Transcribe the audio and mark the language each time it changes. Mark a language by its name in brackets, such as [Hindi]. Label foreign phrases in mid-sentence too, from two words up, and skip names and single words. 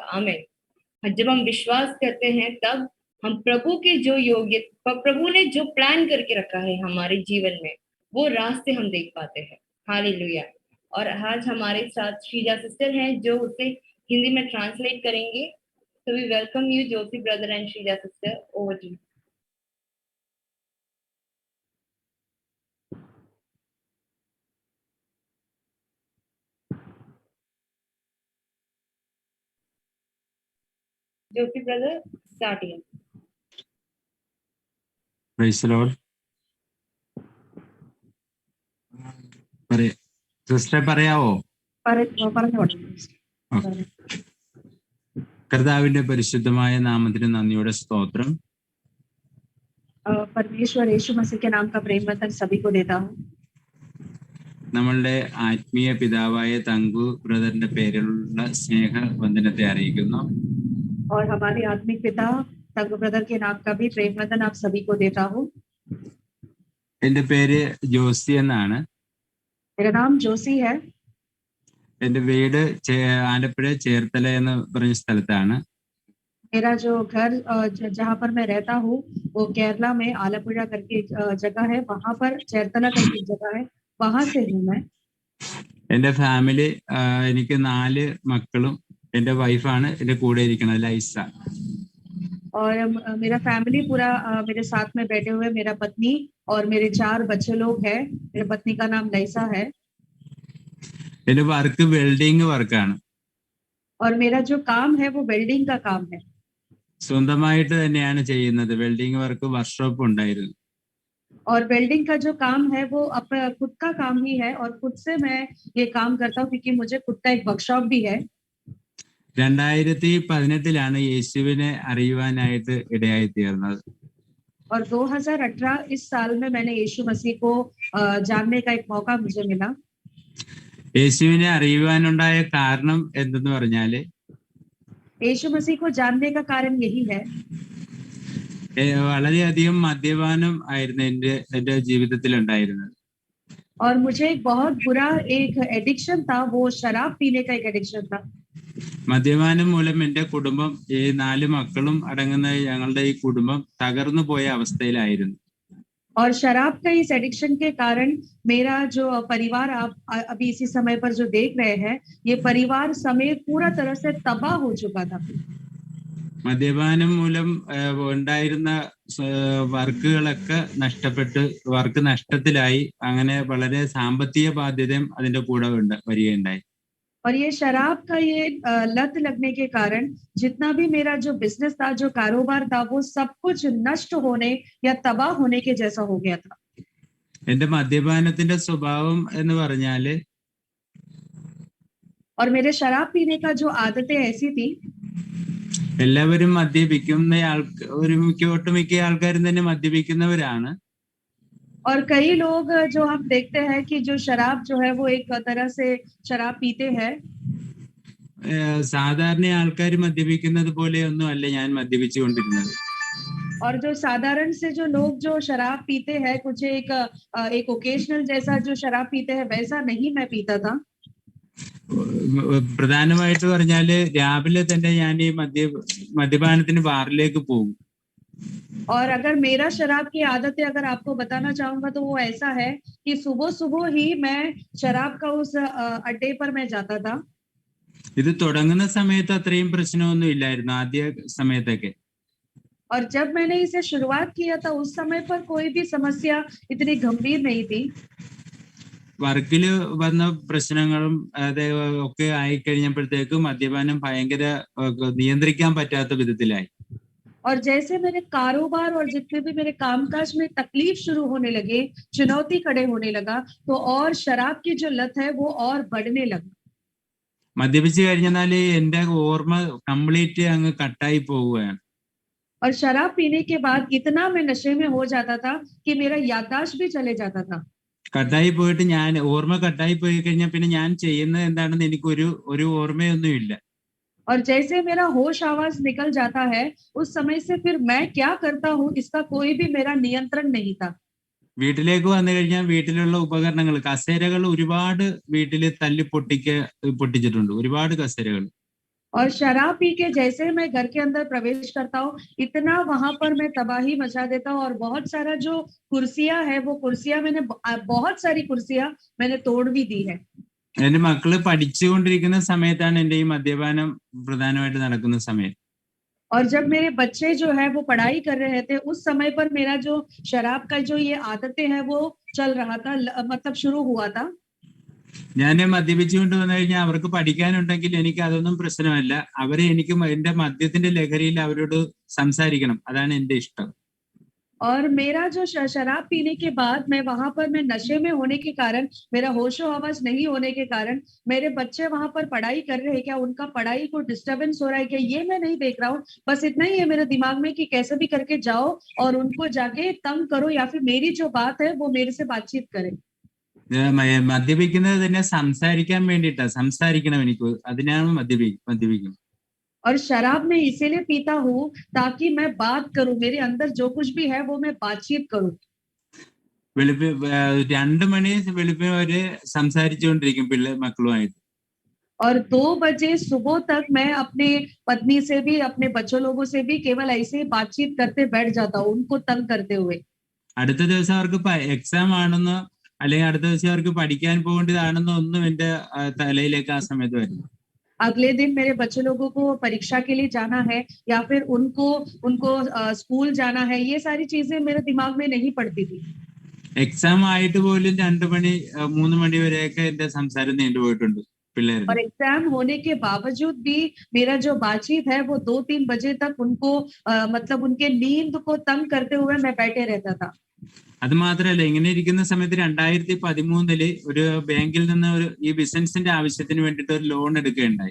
[Hindi] आमीन। जब हम विश्वास करते हैं, तब हम प्रभु के जो योग्य, प्रभु ने जो प्लान करके रखा है हमारे जीवन में, वो रास्ते हम देख पाते हैं। हालेलुया। और आज हमारे साथ श्रीजा सिस्टर हैं जो उसे हिंदी में ट्रांसलेट करेंगे। [English] So we welcome you, Josie brother and Shrija sister. Over to you. Josie brother, start here. Praise the Lord. [Malayalam] സിസ്റ്റർ പറയാവോ? കർത്താവിന്റെ പരിശുദ്ധമായ നാമത്തിന് നന്ദിയുടെ സ്തോത്രം. [Hindi] परमेश्वर यीशु मसीह के नाम का प्रेम वंदन सभी को देता हूँ. [Malayalam] നമ്മളുടെ ആത്മീയ പിതാവായ തങ്കു ബ്രദറിന്റെ പേരിലുള്ള സ്നേഹ വന്ദനത്തെ അറിയിക്കുന്നു. [Hindi] और हमारे आत्मिक पिता तंगु ब्रदर के नाम का भी प्रेम वंदन आप सभी को देता हूँ. [Malayalam] എന്റെ പേര് ജോസി എന്നാണ്. [Hindi] मेरा नाम जोशी है. [Malayalam] എന്റെ വീട് ആലപ്പുഴ ചേർത്തല എന്ന് പറഞ്ഞ സ്ഥലത്താണ്. [Hindi] मेरा जो घर जहाँ पर मैं रहता हूँ वो केरला में आलपुरा करके जगह है, वहां पर चेरतला करके जगह है, वहां से हूँ मैं. [Malayalam] എന്റെ ഫാമിലി, എനിക്ക് 4 മക്കളും എന്റെ വൈഫാണ് എന്റെ കൂടെ ഇരിക്കുന്നത്, ലൈസ. [Hindi] और मेरा फैमिली पूरा मेरे साथ में बैठे हुए, मेरा पत्नी और मेरे 4 बच्चे लोग हैं. मेरे पत्नी का नाम लैसा है. [Malayalam] എന്റെ [English] work welding [Malayalam] വർക്കാണ്. [Hindi] और मेरा जो काम है वो वेल्डिंग का काम है. [Malayalam] സ്വന്തമായിട്ട് തന്നെയാണ് ചെയ്യുന്നത്. [English] welding work workshop [Malayalam] ഉണ്ടായിരുന്നു. [Hindi] और वेल्डिंग का जो काम है वो खुद का काम ही है और खुद से मैं ये काम करता हूँ क्योंकि मुझे खुद का एक वर्कशॉप भी है. [Malayalam] 2018 യേശുവിനെ അറിയുവാനായിട്ട് ഇടയായി തീർന്നത്. [Hindi] और 2018 इस साल में मैंने यीशु मसीह को जानने का एक मौका मुझे मिला. [Malayalam] യേശുവിനെ അറിയുവാനുണ്ടായ കാരണം എന്തെന്ന് പറഞ്ഞാല്, [Hindi] यीशु मसीह को जानने का कारण यही है. [Malayalam] വളരെയധികം മദ്യപാനം ആയിരുന്നു എന്റെ ജീവിതത്തിൽ ഉണ്ടായിരുന്നത്. [Hindi] और मुझे एक बहुत बुरा एक एडिक्शन था, वो शराब पीने का एक एडिक्शन था. [Malayalam] മദ്യപാനം മൂലം എന്റെ കുടുംബം, ഈ 4 മക്കളും അടങ്ങുന്ന ഞങ്ങളുടെ ഈ കുടുംബം തകർന്നു പോയ അവസ്ഥയിലായിരുന്നു. [Hindi] और शराब का इस एडिक्शन के कारण मेरा जो परिवार आप अभी इसी समय पर जो देख रहे हैं, ये परिवार समेत पूरा तरह से तबाह हो चुका था. [Malayalam] മദ്യപാനം മൂലം ഉണ്ടായിരുന്ന വർക്കുകളൊക്കെ നഷ്ടപ്പെട്ട്, വർക്ക് നഷ്ടത്തിലായി. അങ്ങനെ വളരെ സാമ്പത്തിക ബാധ്യതയും അതിന്റെ കൂടെ വരികയുണ്ടായി. [Hindi] और ये शराब का ये लत लगने के कारण जितना भी मेरा जो बिजनेस था, जो कारोबार था, वो सब कुछ नष्ट होने या तबाह होने के जैसा हो गया था. [Malayalam] എന്റെ മദ്യപാനത്തിന്റെ സ്വഭാവം എന്ന് പറഞ്ഞാല്, [Hindi] और मेरे शराब पीने का जो आदतें ऐसी थी, [Malayalam] എല്ലാവരും മദ്യപിക്കുന്ന ഒട്ടുമിക്ക ആൾക്കാരും തന്നെ മദ്യപിക്കുന്നവരാണ്. [Hindi] और कई लोग जो हम देखते हैं कि जो शराब जो है वो एक तरह से शराब पीते हैं. [Malayalam] സാധാരണ ആൾക്കാർ മദ്യപിക്കുന്നത് പോലെയൊന്നും അല്ല ഞാൻ മദ്യപിച്ചുകൊണ്ടിരുന്നത്. [Hindi] और जो साधारण से जो लोग जो शराब पीते हैं, कुछ एक ओकेशनल जैसा जो शराब पीते हैं, वैसा नहीं मैं पीता था. [Malayalam] പ്രധാനമായിട്ട് പറഞ്ഞാല് രാവിലെ തന്നെ ഞാൻ ഈ മദ്യപാനത്തിന് ബാറിലേക്ക് പോകും. [Hindi] और अगर मेरा शराब की आदतें अगर आपको बताना चाहूंगा तो वो ऐसा है कि सुबह सुबह ही मैं शराब का उस अड्डे पर मैं जाता था. [Malayalam] ഇത് തുടങ്ങുന്ന സമയത്ത് അത്രയും പ്രശ്നമൊന്നും ഇല്ലായിരുന്നു, ആദ്യ സമയത്തൊക്കെ. [Hindi] और जब मैंने इसे शुरुआत किया था उस समय पर कोई भी समस्या इतनी गंभीर नहीं थी. [Malayalam] വർക്കില് വന്ന പ്രശ്നങ്ങളും ഒക്കെ ആയിക്കഴിഞ്ഞപ്പോഴത്തേക്ക് മദ്യപാനം ഭയങ്കര നിയന്ത്രിക്കാൻ പറ്റാത്ത വിധത്തിലായി. [Hindi] और जैसे मेरे कारोबार और जितने भी मेरे कामकाज में तकलीफ शुरू होने लगे, चुनौती खड़े होने लगा, तो और शराब की जो लत है वो और बढ़ने लगा. [Malayalam] മദ്യപിച്ച് കഴിഞ്ഞാല് എന്റെ ഓർമ്മ കംപ്ലീറ്റ് അങ്ങ് കട്ടായി പോവുകയാണ്. [Hindi] और शराब पीने के बाद इतना मैं नशे में हो जाता था कि मेरा याददाश्त भी चले जाता था। [Malayalam] കട്ടായി പോയിട്ട് ഓർമ്മ കട്ടായി പോയി കഴിഞ്ഞാൽ പിന്നെ ഞാൻ ചെയ്യുന്നത് എന്താണെന്ന് ഒരു ഓർമ്മയൊന്നും ഇല്ല. [Hindi] और जैसे मेरा होश आवाज निकल जाता है, उस समय से फिर मैं क्या करता हूँ इसका कोई भी मेरा नियंत्रण नहीं था। [Malayalam] വീട്ടിലേക്ക് വന്നു കഴിഞ്ഞാൽ വീട്ടിലുള്ള ഉപകരണങ്ങൾ, കസേരകൾ ഒരുപാട് വീട്ടില് പൊട്ടിച്ചിട്ടുണ്ട്, ഒരുപാട് കസേരകൾ. [Hindi] और शराब पी के जैसे मैं घर के अंदर प्रवेश करता हूँ, इतना वहां पर मैं तबाही मचा देता हूँ और बहुत सारा जो कुर्सियां है वो कुर्सियां मैंने बहुत सारी कुर्सियां मैंने तोड़ भी दी है। [Malayalam] എന്റെ മക്കള് പഠിച്ചുകൊണ്ടിരിക്കുന്ന സമയത്താണ് എന്റെ ഈ മദ്യപാനം പ്രധാനമായിട്ട് നടക്കുന്ന സമയം. [Hindi] और जब मेरे बच्चे जो है वो पढ़ाई कर रहे थे, उस समय पर मेरा जो शराब का जो ये आदतें हैं वो चल रहा था, मतलब शुरू हुआ था। [Malayalam] ഞാൻ മദ്യപിച്ചുകൊണ്ട് വന്നു കഴിഞ്ഞാൽ അവർക്ക് പഠിക്കാനുണ്ടെങ്കിൽ എനിക്ക് അതൊന്നും പ്രശ്നമല്ല. എനിക്ക് എന്റെ മദ്യത്തിന്റെ ലഹരിയിൽ അവരോട് സംസാരിക്കണം, അതാണ് എന്റെ ഇഷ്ടം. [Hindi] और मेरा जो शराब पीने के बाद मैं वहां पर मैं नशे में होने के कारण, मेरा होशो आवाज नहीं होने के कारण मेरे बच्चे वहां पर पढ़ाई कर रहे हैं, क्या उनका पढ़ाई को डिस्टर्बेंस हो रहा है क्या, ये मैं नहीं देख रहा हूँ। बस इतना ही है मेरे दिमाग में कि कैसे भी करके जाओ और उनको जाके तंग करो या फिर मेरी जो बात है वो मेरे से बातचीत करे। [Malayalam] മദ്യപിക്കുന്നത് തന്നെ സംസാരിക്കാൻ വേണ്ടിയിട്ടാ. സംസാരിക്കണം എനിക്ക്, അതിനാണ് മദ്യപിക്കുന്നത്. [Hindi] और शराब मैं इसीलिए पीता हूँ ताकि मैं बात करूं, मेरे अंदर जो कुछ भी है वो मैं बातचीत करूं। [Malayalam] 2 മണി വെളുപ്പിന് വരെ സംസാരിച്ചുകൊണ്ടിരിക്കും മക്കളുമായിട്ട്. [Hindi] और 2 बजे सुबह तक मैं अपने पत्नी से भी अपने बच्चों लोगों से भी केवल ऐसे ही बातचीत करते बैठ जाता हूँ, उनको तंग करते हुए। [Malayalam] അടുത്ത ദിവസം അവർക്ക് എക്സാം ആണെന്നോ അല്ലെങ്കിൽ അടുത്ത ദിവസം അവർക്ക് പഠിക്കാൻ പോകേണ്ടതാണെന്നോ ഒന്നും എന്റെ തലയിലേക്ക് ആ സമയത്ത് വരുന്നു. [Hindi] अगले दिन मेरे बच्चे लोगों को परीक्षा के लिए जाना है या फिर उनको स्कूल जाना है, ये सारी चीजें मेरे दिमाग में नहीं पड़ती थी। [Malayalam] എക്സാം ആയിട്ട് പോലും 2 മണി 3 മണി വരെയൊക്കെ എന്റെ സംസാരം നീണ്ടുപോയിട്ടുണ്ട് പിള്ളേരുടെ. [Hindi] और एग्जाम होने के बावजूद भी मेरा जो बातचीत है वो 2-3 बजे तक उनको मतलब उनके नींद को तंग करते हुए मैं बैठे रहता था। [Malayalam] അത് മാത്രമല്ല, ഇങ്ങനെ ഇരിക്കുന്ന സമയത്ത് 2013 ഒരു ബാങ്കിൽ നിന്ന് ഈ ബിസിനസിന്റെ ആവശ്യത്തിന് വേണ്ടിയിട്ട് ഒരു ലോൺ എടുക്കുകയുണ്ടായി.